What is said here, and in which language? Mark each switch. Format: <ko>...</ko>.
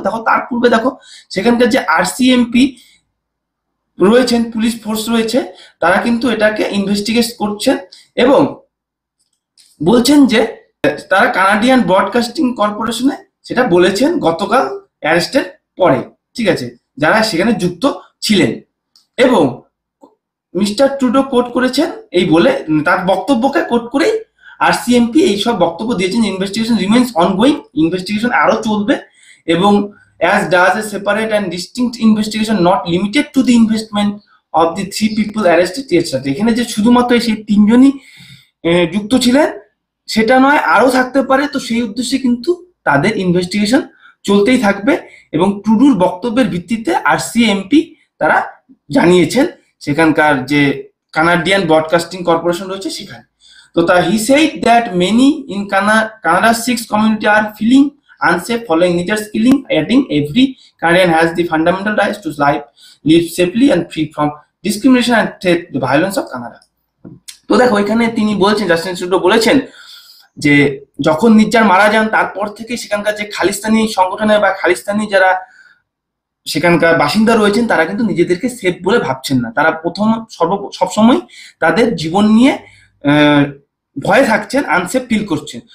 <bn>দেখো তার পূর্বে দেখো সেখানকার যে আরসিএমপি রয়েছেন, পুলিশ ফোর্স রয়েছে, তারা কিন্তু এটাকে ইনভেস্টিগেট করছেন এবং বলছেন যে তারা কানাডিয়ান ব্রডকাস্টিং কর্পোরেশনে সেটা বলেছেন গতকাল অ্যারেস্টের পরে। ঠিক আছে, যারা সেখানে যুক্ত ছিলেন, এবং মিস্টার ট্রুডো কোট করেছেন এই বলে, তার বক্তব্যকে কোট করেই আরসিএমপি এইসব বক্তব্য দিয়েছেন।</bn> <en>investigation remains ongoing,</en> <bn>ইনভেস্টিগেশন আরো চলবে, এবং</bn> <en>as does a separate and distinct investigation not limited to the investment of the 3 people arrested yesterday.</en> <bn>এখানে যে শুধুমাত্র সেই তিনজনই যুক্ত ছিলেন সেটা নয়, আরো থাকতে পারে। তো সেই উদ্দেশ্যে কিন্তু তাদের ইনভেস্টিগেশন চলতেই থাকবে, এবং ট্রুডোর বক্তব্যের ভিত্তিতে আরসিএমপি তারা জানিয়েছেন সেখানকার যে কানাডিয়ান ব্রডকাস্টিং কর্পোরেশন রয়েছে সেখানে।</bn> <en>তো he said that many in Canada's Sikh community are feeling unsafe following Nijjar's killing, adding every Canadian has the fundamental right to live safely and free from discrimination and threat, the violence of Canada.</en> <bn>তো দেখো এখানে তিনি বলছেন, Justin Trudeau বলেছেন যে যখন নিজ্জার মারা যান তারপর থেকে সেখানকার যে খালিস্তানি সংগঠনের বা খালিস্তানি যারা সেখানকার বাসিন্দা রয়েছেন তারা কিন্তু নিজেদেরকে সেফ বলে ভাবছেন না। তারা সবসময় তাদের জীবন নিয়ে ভয়ে থাকছেন, আনসেফ ফিল করছেন।</bn>